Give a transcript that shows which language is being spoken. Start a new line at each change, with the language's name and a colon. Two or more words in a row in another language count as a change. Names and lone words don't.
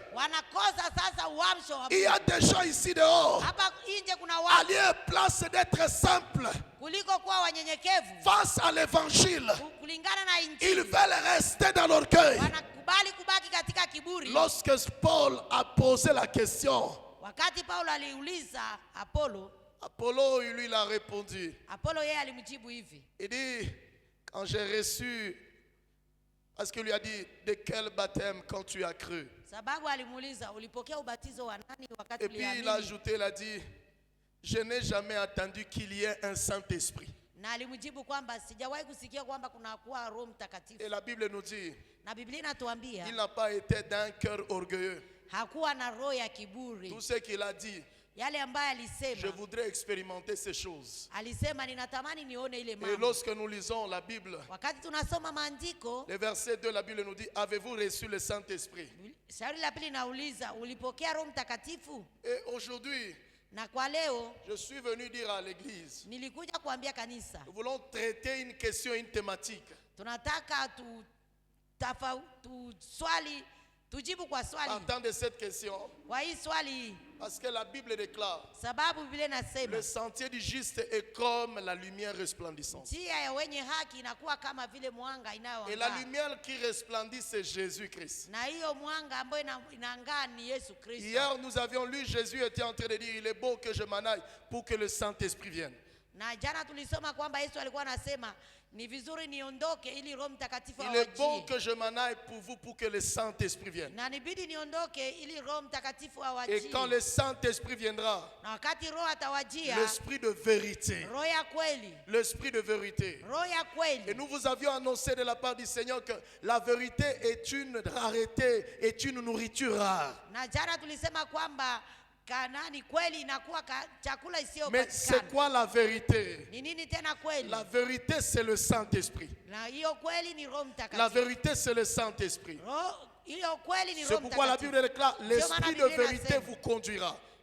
French: Il y a des gens ici dehors, à leur place d'être simple face à l'évangile, ils veulent rester dans l'orgueil. Lorsque Paul a posé la question Apollo, lui, il a répondu.
Swahili: Apollo yeye alimjibu hivi.
French: Il dit, quand j'ai reçu, parce qu'il lui a dit, de quel baptême quand tu as cru?
Swahili: Sababu alimuuliza ulipokea ubatizo wa nani wakati uliamini?
French: Et puis il a ajouté, il a dit, je n'ai jamais entendu qu'il y ait un Saint-Esprit.
Swahili: Na alimjibu kwamba sijawahi kusikia kwamba kuna kuwa Roho Mtakatifu.
French: Et la Bible nous dit,
Swahili: na Biblia inatuambia
French: il n'a pas été d'un cœur orgueilleux.
Swahili: Hakuwa na roho ya kiburi.
French: Tout ce qu'il a dit,
Swahili: yale ambaye alisema,
French: je voudrais expérimenter ces choses.
Swahili: Alisema ninatamani nione ile mambo.
French: Et lorsque nous lisons la Bible,
Swahili: wakati tunasoma maandiko,
French: le verset 2, la Bible nous dit, avez-vous reçu le Saint-Esprit?
Swahili: Shauri la pili nauliza, ulipokea Roho Mtakatifu?
French: Et aujourd'hui,
Swahili: na kwa leo,
French: je suis venu dire à l'église,
Swahili: nilikuja kuambia kanisa,
French: nous voulons traiter une question, une thématique.
Swahili: Tunataka swali, tujibu kwa swali.
French: Partant de cette question,
Swahili: kwa hii swali,
French: parce que la Bible déclare,
Swahili: sababu Biblia inasema,
French: le sentier du juste est comme la lumière resplendissante.
Swahili: njia ya wenye haki inakuwa kama vile mwanga inayoangaa.
French: Et la lumière qui resplendit, c'est Jésus-Christ.
Swahili: Na hiyo mwanga ambayo inaangaa ni Yesu Kristo.
French: Hier, nous avions lu, Jésus était en train de dire, il est beau que je m'en aille pour que le Saint-Esprit vienne.
Swahili: Na jana tulisoma kwamba Yesu alikuwa anasema ni vizuri niondoke ili Roho Mtakatifu awajie.
French: Il est bon que je m'en aille pour vous pour que le Saint-Esprit vienne.
Swahili: Na nibidi niondoke ili Roho Mtakatifu awajie.
French: Et quand le Saint-Esprit viendra,
Swahili: na wakati Roho atawajia,
French: l'esprit de vérité.
Swahili: Roho ya kweli.
French: L'esprit de vérité.
Swahili: Roho ya kweli.
French: Et nous vous avions annoncé de la part du Seigneur que la vérité est une rareté, est une nourriture rare.
Swahili: Na jana tulisema kwamba
French: mais c'est quoi la vérité? La vérité, c'est le Saint-Esprit. La vérité, c'est le Saint-Esprit. C'est pourquoi la Bible déclare, l'esprit de vérité vous conduira.